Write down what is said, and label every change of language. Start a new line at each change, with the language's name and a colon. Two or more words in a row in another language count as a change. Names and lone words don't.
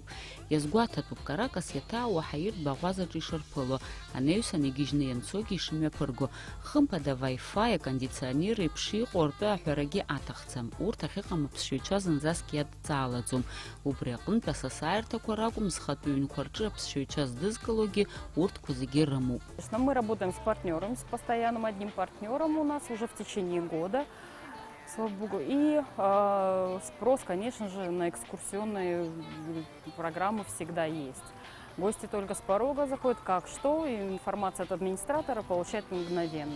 Abkhazian: Иазгәаҭатәуп Каракас иаҭаауа ҳаиртә баӷәазаҿ ишырԥыло, анаҩсан игьежьны ианцогьы ишымҩаԥырго. Хымԥада Wi-Fi, акондиционер еиԥш иҟоу ртәы аҳәарагьы аҭахӡам. Урҭ ахьыҟам аԥсшьаҩцәа зынӡаск иадҵаалаӡом. Убри аҟнытә асасаарҭақәа ракәым зхатәы ҩнқәа рҿы аԥсшьаҩцәа здызкылогьы урҭқәа зегьы рымоуп.
Russian: Мы работаем с партнерами, с постоянным одним партнером у нас уже в течение года, слава богу. И спрос, конечно же, на экскурсионные программы всегда есть. Гости только с порога заходят, как что, и информация от администратора получают мгновенно.